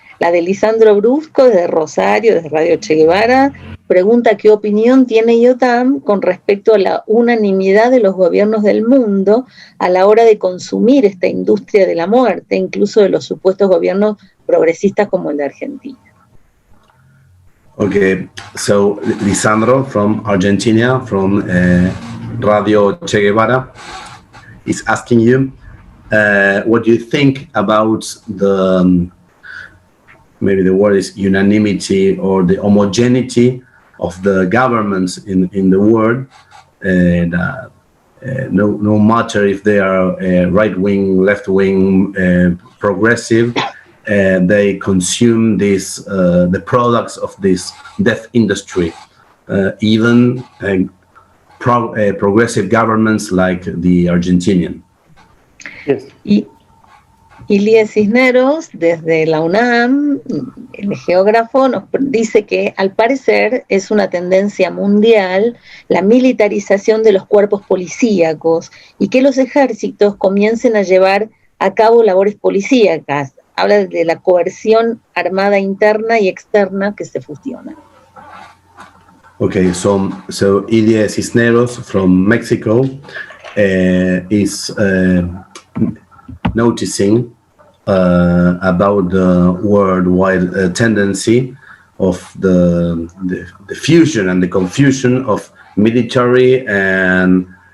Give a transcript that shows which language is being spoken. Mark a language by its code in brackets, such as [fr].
[es] La de Lisandro Brusco, desde Rosario, desde Radio Che Guevara, pregunta qué opinión tiene Yotam con respecto a la unanimidad de los gobiernos del mundo a la hora de consumir esta industria de la muerte, incluso de los supuestos gobiernos progresistas como el de Argentina. [en] Okay, so Lisandro from Argentina, from Radio Che Guevara, is asking you, what do you think about the, maybe the word is unanimity, or the homogeneity of the governments in the world, and no matter if they are right-wing, left-wing, progressive, they consume the products of this death industry, even progressive governments like the Argentinian. Yes. [es] Y Lía Cisneros, desde la UNAM, el geógrafo, nos dice que al parecer es una tendencia mundial la militarización de los cuerpos policíacos y que los ejércitos comiencen a llevar a cabo labores policíacas, habla de la coerción armada interna y externa que se fusionan. [en] Okay, so Ilie Cisneros from Mexico is noticing about the worldwide tendency of the fusion and the confusion of military and